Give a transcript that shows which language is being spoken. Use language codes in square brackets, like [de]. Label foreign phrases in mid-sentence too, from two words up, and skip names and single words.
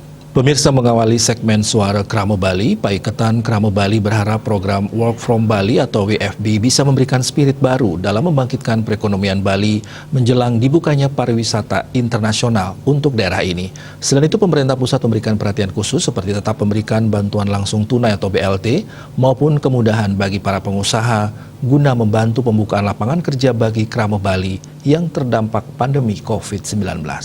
[id] Pemirsa, mengawali segmen Suara Krama Bali, Paiketan Krama Bali berharap program Work from Bali atau WFB bisa memberikan spirit baru dalam membangkitkan perekonomian Bali menjelang dibukanya pariwisata internasional untuk daerah ini. Selain itu, pemerintah pusat memberikan perhatian khusus seperti tetap memberikan bantuan langsung tunai atau BLT maupun kemudahan bagi para pengusaha guna membantu pembukaan lapangan kerja bagi Krama Bali yang terdampak pandemi COVID-19.